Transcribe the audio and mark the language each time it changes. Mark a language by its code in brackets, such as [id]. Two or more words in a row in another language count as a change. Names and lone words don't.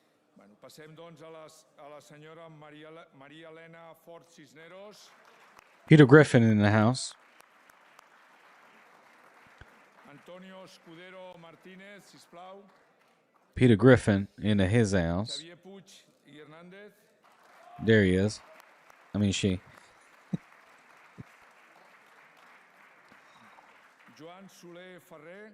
[ca] Bueno, passem doncs a la senyora Maria Elena Fort Cisneros. [en] Peter Griffin in the house. [ca] Antonio Escudero Martínez, sisplau. [en] Peter Griffin in his house. [ca] Xavier Puig i Hernández. [en] There he is. I mean, she. [ca] Joan Soler Ferrer.